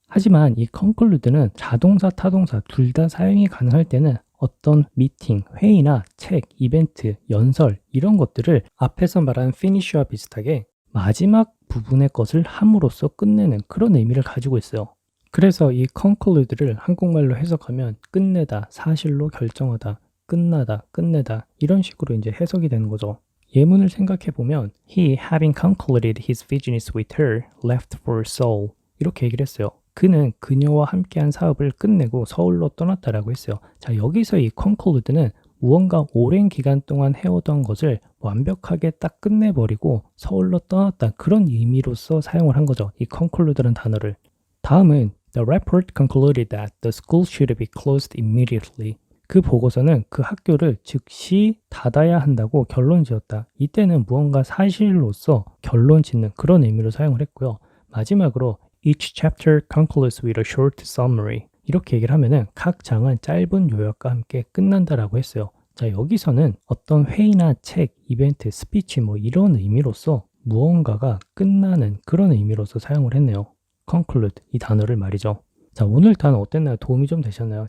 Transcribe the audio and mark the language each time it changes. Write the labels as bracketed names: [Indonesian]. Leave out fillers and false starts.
[Korean] 하지만 이 conclude는 자동사, 타동사 둘 다 사용이 가능할 때는 어떤 미팅, 회의나 책, 이벤트, 연설 이런 것들을 앞에서 말한 finish와 비슷하게 마지막 부분의 것을 함으로써 끝내는 그런 의미를 가지고 있어요. 그래서 이 conclude를 한국말로 해석하면 끝내다, 사실로 결정하다, 끝나다, 끝내다 이런 식으로 이제 해석이 되는 거죠. 예문을 생각해 보면 [English] He, having concluded his business with her, left for Seoul [Korean] 이렇게 얘기를 했어요. 그는 그녀와 함께한 사업을 끝내고 서울로 떠났다라고 했어요. 자, 여기서 이 conclude는 무언가 오랜 기간 동안 해오던 것을 완벽하게 딱 끝내버리고 서울로 떠났다 그런 의미로서 사용을 한 거죠. 이 conclude라는 단어를. 다음은 [English] The report concluded that the school should be closed immediately. [Korean] 그 보고서는 그 학교를 즉시 닫아야 한다고 결론 지었다. 이때는 무언가 사실로서 결론 짓는 그런 의미로 사용을 했고요. 마지막으로 [English] Each chapter concludes with a short summary. [Korean] 이렇게 얘기를 하면은 각 장은 짧은 요약과 함께 끝난다라고 했어요. 자, 여기서는 어떤 회의나 책, 이벤트, 스피치 이런 의미로서 무언가가 끝나는 그런 의미로서 사용을 했네요. conclude 이 단어를 말이죠. 자, 오늘 단어 어땠나요? 도움이 좀 되셨나요?